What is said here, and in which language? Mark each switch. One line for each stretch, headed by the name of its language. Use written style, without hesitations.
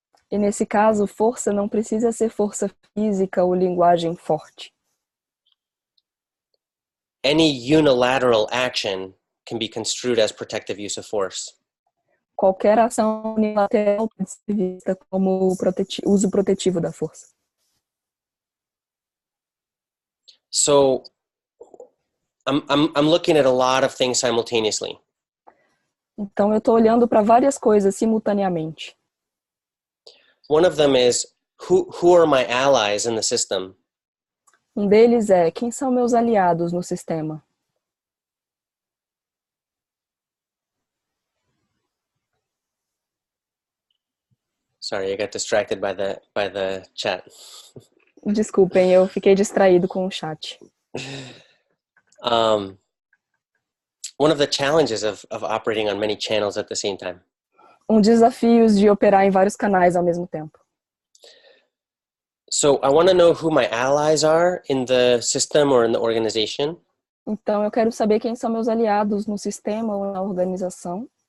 Portuguese: E nesse caso, força não precisa ser força física ou linguagem forte.
English: Any unilateral action can be construed as protective use of force.
Portuguese: Qualquer ação unilateral pode ser vista como uso protetivo da força.
English: So I'm looking at a lot of things simultaneously.
Portuguese: Então eu estou olhando para várias coisas simultaneamente.
English: One of them is who are my allies in the system?
Portuguese: Um deles é quem são meus aliados no sistema.
English: Sorry, I got distracted by the chat.
Portuguese: Desculpem, eu fiquei distraído com o chat.
English: One of the challenges of operating on many channels at the same time.
Portuguese: Desafio de operar em vários canais ao mesmo tempo.
English: So I want to know who my allies are in the system or in the organization.
Portuguese: Então eu quero saber quem são meus aliados no sistema ou na organização.